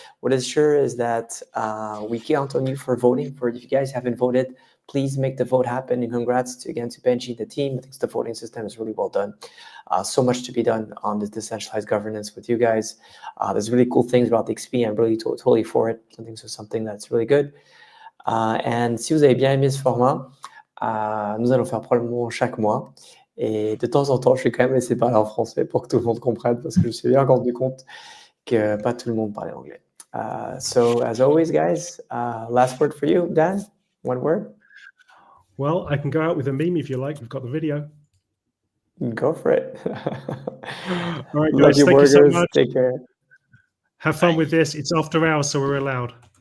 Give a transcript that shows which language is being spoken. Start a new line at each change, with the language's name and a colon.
English: What is sure is that we count on you for voting. If you guys haven't voted, please make the vote happen. And congrats again to Benji and the team. I think the voting system is really well done. So much to be done on this decentralized governance with you guys. There's really cool things about the XP. I'm really totally for it. I think this is something that's really good.
French: And si vous avez bien aimé ce format, nous allons faire probablement chaque mois. Et de temps en temps, je vais quand même essayer de parler en français pour que tout le monde comprenne, parce que je me suis bien rendu compte que pas tout le monde parlait anglais.
English: So, as always, guys, last word for you, Dan? One word? Well, I can go out with a meme if you like. We've got the video. Go for it. All right, Love guys. your Thank you so burgers. much. Take care. Have fun with this. It's after hours, so we're allowed.